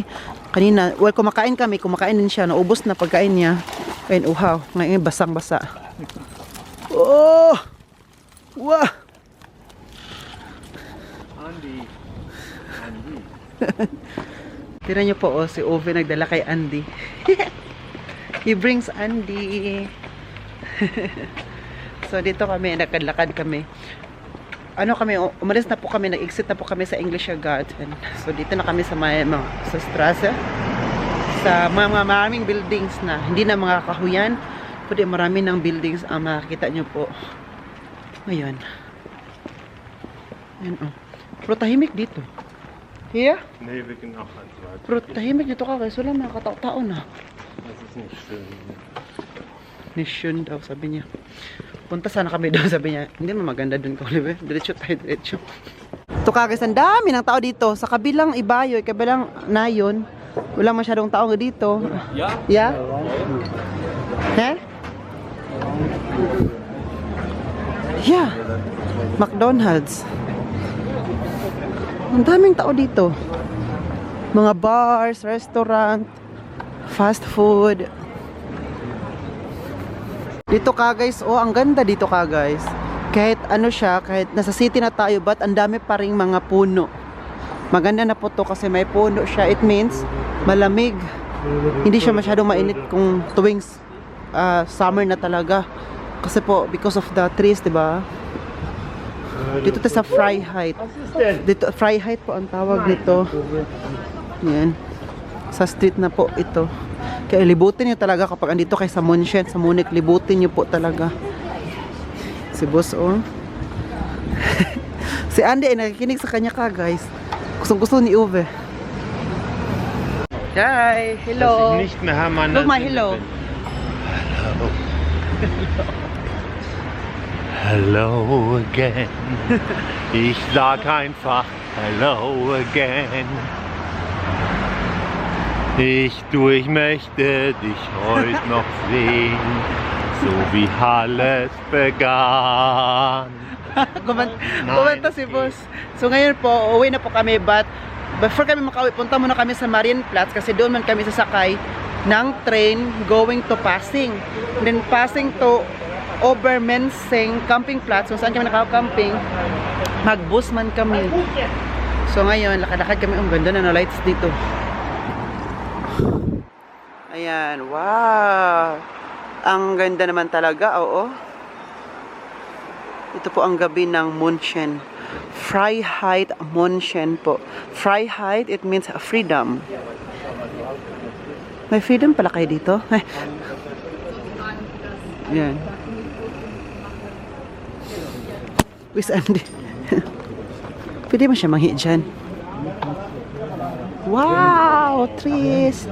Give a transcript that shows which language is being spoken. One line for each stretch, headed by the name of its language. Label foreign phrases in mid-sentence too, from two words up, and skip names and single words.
Filipino: Kanina, well, kumakain din siya. Naubos na pagkain niya. Ayun, uhaw. Ngayon, basang-basa. Oh! Wah! Andy. Tira niyo po, si Ove nagdala kay Andy.
English: He brings Andy.
Filipino: So, dito kami, lakad-lakad kami. Umalis na po kami, nag-exit na po kami sa English Garden. So, dito na kami sa sa Strasse. Sa mga maraming buildings na, hindi na mga kahuyan, kundi marami ng buildings ang makikita nyo po. Ngayon. Ayan, oh. Pero tahimik dito. Here?
German: Nee, wir gehen auch ans Wald.
Filipino: Pero tahimik dito ka guys, wala mga katao-tao na.
German: Das ist nicht schön.
Filipino: Mission daw, sabi niya. Punta sana kami doon, sabi niya. Hindi mo maganda doon ko, Oliver. Diretso tayo, diretso. Ito ka guys, ang dami ng tao dito. Sa kabilang Ibayoy, kabilang Nayon, wala masyadong tao dito. Ja? Yeah? He? Yeah. McDonald's. Ang daming tao dito. Mga bars, restaurant, fast food. Dito ka guys, oh ang ganda dito ka guys. Kahit ano siya, kahit nasa city na tayo, but ang dami pa ring mga puno. Maganda na po to kasi may puno siya.
English: It means malamig.
Filipino: Hindi siya masyadong mainit kung tuwing summer na talaga. Kasi po,
English: because of the trees,
Filipino: diba? Dito tayo sa Freiheit. Dito, Freiheit po ang tawag nito. Yan. Sa street na po ito. Kaya libutin nyo talaga kapag andito kayo sa München, sa Munich, libutin nyo po talaga. Si boss, oh. Si Andy ay nakikinig sa kanya ka, guys. Gustong-gusto ni Uwe. Hi, hello.
German: Dass ich nicht mehr Hermann
English: Look my hello. Hello again.
German: Ich sag einfach hello again. Ich möchte dich heute noch sehen, so wie alles begann.
Filipino: Kumanta si boss. So ngayon po, uwi na po kami,
English: but before
Filipino: kami makauwi, punta muna kami sa Marienplatz kasi doon man kami sasakay ng train
English: going to
Filipino: Passing.
English: And then Passing to Obermenzing Campingplatz,
Filipino: kung saan kami nakakamping, mag-bus man kami. So ngayon, lakad-lakad kami. Ang ganda na lights dito. Ayan, wow! Ang ganda naman talaga, oo. Ito po ang gabi ng München. Freiheit München po. Freiheit,
English: it means freedom.
Filipino: May freedom pala kayo dito?
English: Ayan. Where's Andy?
Filipino: Pwede mo siya manghi dyan.
English: Wow! Trees!